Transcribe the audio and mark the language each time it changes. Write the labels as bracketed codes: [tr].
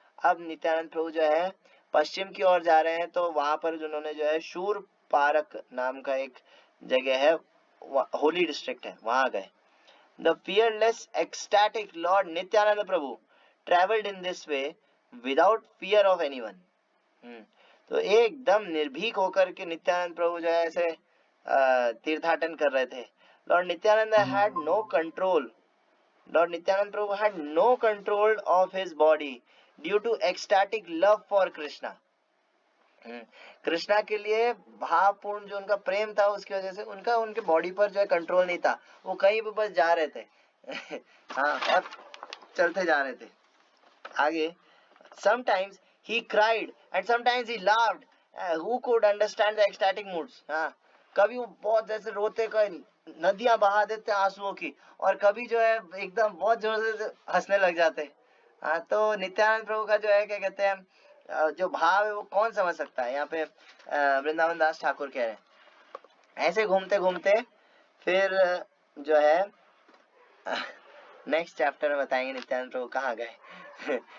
[hi] अब नित्यानंद प्रभु जो है पश्चिम की ओर जा रहे हैं, तो वहां पर उन्होंने जो है शूरपारक नाम का एक जगह है, होली डिस्ट्रिक्ट है, वहां गए। [en] The fearless ecstatic Lord Nityanand Prabhu travelled in this way without fear of anyone. [hi] तो एकदम निर्भीक होकर के नित्यानंद प्रभु जो है ऐसे तीर्थाटन कर रहे थे। [en] Lord Nityanand had no control. Lord Nityanand Prabhu had no control of his body due to ecstatic love for Krishna. [hi] Krishna के लिए भावपूर्ण जो उनका प्रेम था, उसकी वजह से उनका उनके बॉडी पर जो है कंट्रोल नहीं था, वो कहीं भी बस जा रहे थे हाँ, और चलते जा रहे थे आगे। [en] Sometimes he cried and sometimes he laughed. Who could understand the ecstatic moods? [hi] हाँ, कभी वो बहुत जैसे रोते, कोई नदियां बहा देते आंसुओं की, और कभी जो है एकदम बहुत जोर से हंसने लग जाते। हाँ, तो नित्यानंद प्रभु का जो है क्या कहते हैं, जो भाव है वो कौन समझ सकता है। यहाँ पे वृंदावन दास ठाकुर कह रहे हैं, ऐसे घूमते घूमते फिर जो है नेक्स्ट चैप्टर में बताएंगे नित्यानंद प्रभु कहाँ गए।